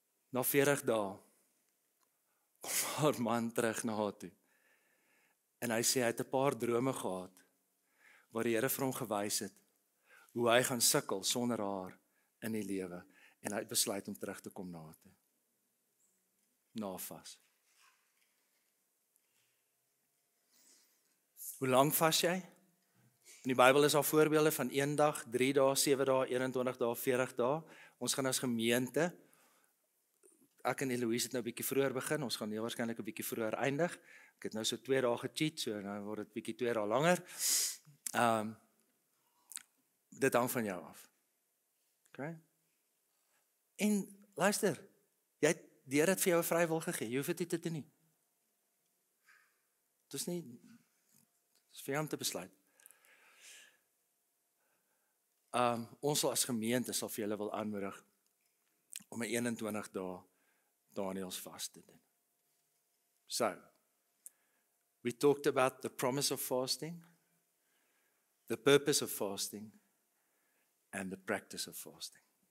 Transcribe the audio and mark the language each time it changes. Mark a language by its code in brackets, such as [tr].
[af] Na 40 dae kom haar man terug na haar toe. En hy sê hy het 'n paar drome gehad waar die Here vir hom gewys het hoe hy gaan sukkel sonder haar in die lewe en hy het besluit om terug te kom na haar toe. Na vas. Hoe lank vas jy? In die Bybel is daar voorbeelde van 1 dag, 3 dae, 7 dae, 21 dae, 40 dae. Ons gaan as gemeente, ek en Eloise het nou 'n bietjie vroeër begin, ons gaan heel waarskynlik 'n bietjie vroeër eindig. Ek het nou so 2 dae gecheat, so nou word dit bietjie 2 dae langer. Dit hang van jou af. Okay? En luister, die Here het vir jou 'n vrye wil gegee, jy hoef dit te doen nie. Dit is vir jou om te besluit. Ons sal as gemeente sal vir julle wil aanmoedig om 'n 21 dae Daniels vas te doen. [en] So, we talked about the promise of fasting, the purpose of fasting, and the practice of fasting.